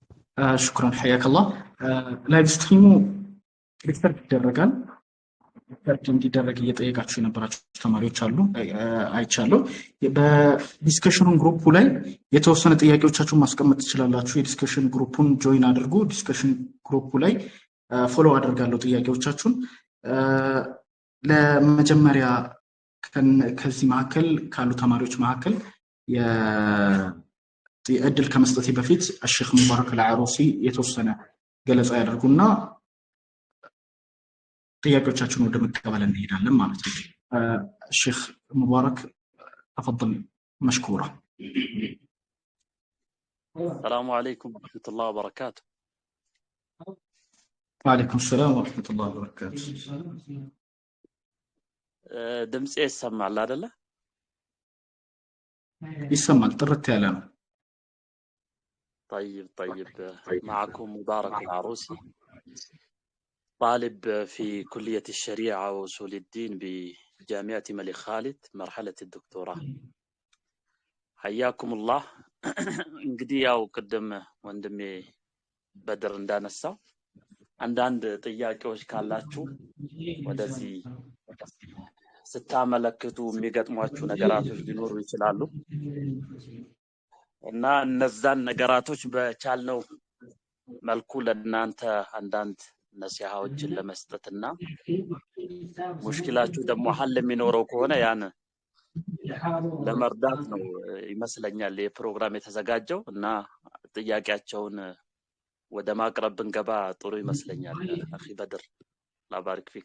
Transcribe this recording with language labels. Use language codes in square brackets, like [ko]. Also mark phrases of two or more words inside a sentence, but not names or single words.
[ar] شكرا حياك الله. [en] live stream [am] ሪከርድ ይደረጋል። ሪከርድ እንዲደረግ እየጠየቃችሁ የነበራችሁ ተማሪዎች አሉ አይቻለሁ። [en] discussion group [am] ላይ የተወሰነ ጥያቄዎቻችሁን ማስቀመጥ ትችላላችሁ። [en] discussion group [am] ጆይን አድርጉ። [en] discussion group [am] ላይ ፎሎ አደርጋለሁ ጥያቄዎቻችሁን። ለመጀመሪያ ከዚህ መካከል ካሉ ተማሪዎች መካከል እድል ከመስጠቴ በፊት الشيخ ሙባረክ العروسي የተወሰነ ገለጻ ያደርጉና ጥያቄዎቻችሁን ወደ መቀበል እንሄዳለን ማለት ነው። الشيخ ሙባረክ [ar] تفضل مشكورا. السلام عليكم ورحمة الله وبركاته. وعليكم السلام ورحمة الله وبركاته. دمس يسمع لا لا يسمع طرت ያለ ነው። طيب معكم مبارك العروسي، طالب في كلية الشريعة وأصول الدين بجامعة الملك خالد مرحلة الدكتوراه. حياكم الله. [am] እንግዲህ ያው ቅድም ወንድሜ በድር እንዳነሳው አንዳንድ ጥያቄዎች ካላችሁ ወደዚህ ስታመለክቱ የሚገጥሟችሁ ነገራቶች ሊኖሩ ይችላሉ እና እነዛን ነገራቶች በቻልነው መልኩ ለእናንተ አንዳንድ ነሲሃዎችን ለመስጠትና ሙሽኪላችሁ ደግሞ ሐል የሚኖረው ከሆነ ያን ለመርዳት ነው ይመስለኛል የፕሮግራም የተዘጋጀው እና ጥያቄያቸውን ወደ ማቅረብ ብንገባ ጥሩ ይመስለኛል። አኺ በድር [ar] بارك فيك።